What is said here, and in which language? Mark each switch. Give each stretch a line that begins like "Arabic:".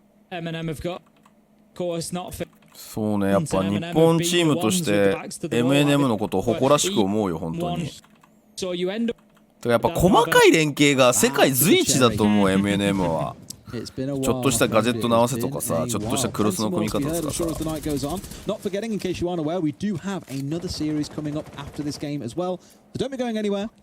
English: M&M have got course not fit.
Japanese: そうねやっぱ日本チームとして M&M のことを誇らしく思うよ本当に
English: So you end up
Japanese: やっぱ細かい連携が世界随一だと思う M&M はちょっとしたガジェットの合わせとかさちょっとしたクロスの組み方とかさ
English: Not forgetting, in case you aren't aware, we do have another series coming up after this game as well. So don't be going anywhere.